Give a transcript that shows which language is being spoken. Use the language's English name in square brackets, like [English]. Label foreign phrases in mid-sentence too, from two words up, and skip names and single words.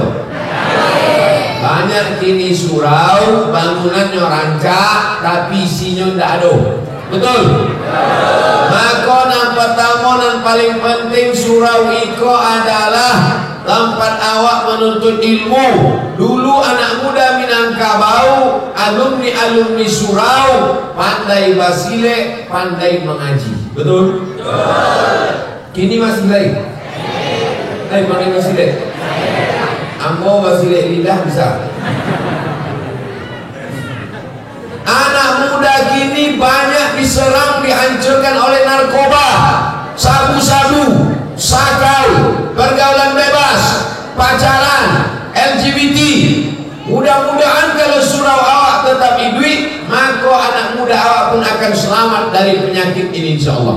[Indonesian] Banyak kini surau, bangunannya rancak, tapi isinya tidak ada. Betul? Maka yang pertama dan paling penting surau iko adalah tempat awak menuntut ilmu. Dulu anak muda Minangkabau, alumni surau, pandai basile, pandai mengaji. Betul? Kini masih lain. Pandai basile. [Minangkabau] Ambo basile lidah bisa. [Indonesian] Anak muda kini banyak diserang, dihancurkan oleh narkoba, sabu-sabu, sakau, pergaulan bebas, pacaran, LGBT. Mudah-mudahan kalau surau awak tetap hidup, maka anak muda awak pun akan selamat dari penyakit ini insyaallah.